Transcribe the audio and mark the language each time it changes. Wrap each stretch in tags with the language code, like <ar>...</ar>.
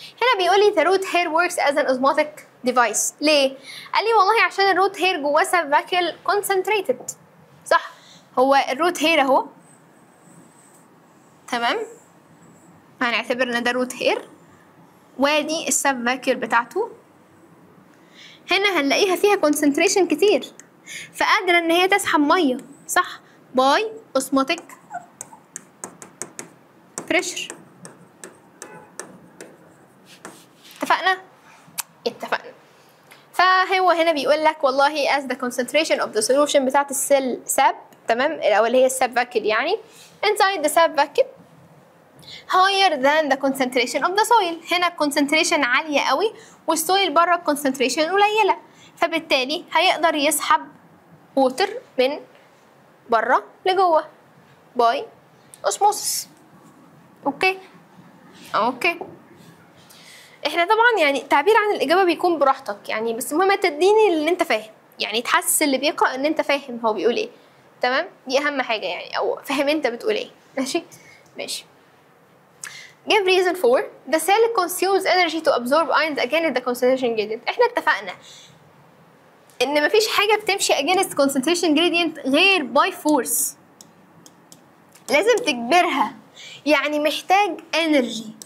<ar>هنا بيقول لي</ar> <en>the root hair works as an osmotic device.</en> <ar>ليه؟ قال لي والله عشان الروت هير جواه سبفاكيول concentrated. صح هو الروت هير اهو تمام، هنعتبر ان ده روت هير وادي السب فاكيول بتاعته. هنا هنلاقيها فيها كونسنتريشن كتير فقادره ان هي تسحب ميه، صح؟ باي اوسموتيك بريشر. اتفقنا؟ اتفقنا. فهو هنا بيقول لك والله</ar> <en>as the concentration of the solution</en> <ar>بتاعت السيل ساب تمام او اللي هي السب فاكيول يعني</ar> <en>inside the sub vacuum higher than the concentration of the soil.</en> <ar>هنا الكونسنتريشن عالية قوي والسويل بره الكونسنتريشن قليلة، فبالتالي هيقدر يسحب ووتر من بره لجوه باي اوسموسس. اوكي اوكي احنا طبعا يعني التعبير عن الإجابة بيكون براحتك يعني، بس المهم تديني اللي انت فاهم، يعني تحسس اللي بيقرأ ان انت فاهم هو بيقول ايه. تمام دي اهم حاجة يعني، او فاهم انت بتقول ايه. ماشي ماشي.</ar> <en>Give reason for the cell consumes energy to absorb ions against the concentration gradient.</en> <ar>احنا اتفقنا ان مفيش حاجة بتمشي</ar> <en>against concentration gradient</en> <ar>غير</ar> <en>by force،</en> <ar>لازم تجبرها، يعني محتاج energy.</ar>